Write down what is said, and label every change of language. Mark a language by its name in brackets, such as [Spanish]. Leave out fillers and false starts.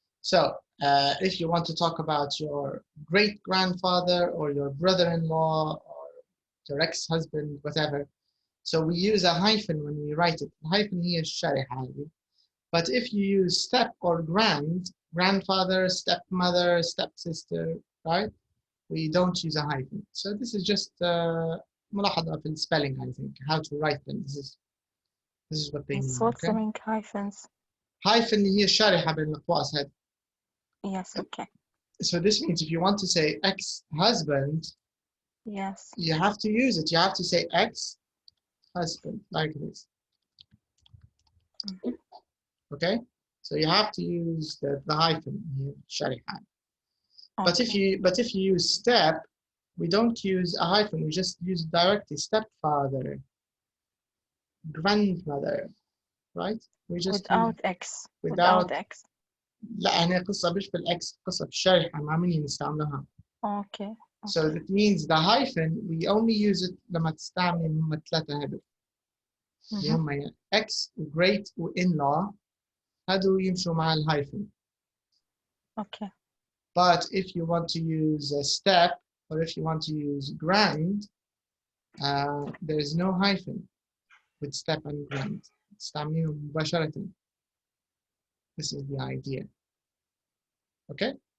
[English] So if you want to talk about your great-grandfather or your brother-in-law or your ex-husband, whatever, so we use a hyphen when we write it. The hyphen here is [Arabic] شريحة. [English] But if you use step or grandfather, stepmother, stepsister, right? We don't use a hyphen. So this is just [Arabic] ملاحظة في [English] spelling, I think, how to write them. This is what they mean. What's okay? mean hyphens? [Arabic] Hyphen هي الشريحة بين الأقواس هذه. [English] Yes, okay. So this means if you want to say ex-husband, yes, you have to use it. You have to say ex-husband like this. Okay? So you have to use the hyphen here, [Arabic] شريحة. [English] okay. But if you use step, we don't use a hyphen, we just use directly stepfather, grandmother, right? We just without use X. without X. [Arabic] لا يعني قصة مش بالإكس، قصة بالشريحة مع مين نستعملها. [English] Okay. So that means the hyphen we only use it [Arabic] لما تستعمل هم الثلاثة هذول. اللي هم X و great و in-law هذول يمشوا مع الhyphen. [English] Okay. But if you want to use a step or if you want to use grand, there is no hyphen with step and grand. [Arabic] تستعمليهم مباشرة. [English] This is the idea. Okay?